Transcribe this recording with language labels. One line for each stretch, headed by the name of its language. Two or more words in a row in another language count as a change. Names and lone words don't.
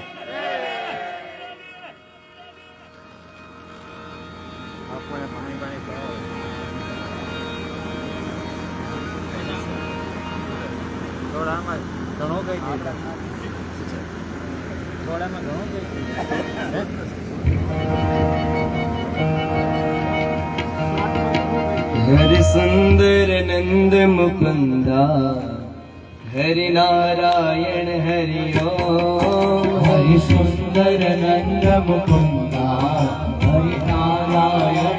Gujarati: થોડામાં ઘણો કઈ દીધા, થોડામાં ઘણો કઈ દીધા.
Hindi: हरि सुंदर नंद मुकुंदा हरि नारायण हरि ओम. हरि सुंदर नंद मुकुंदा हरि नारायण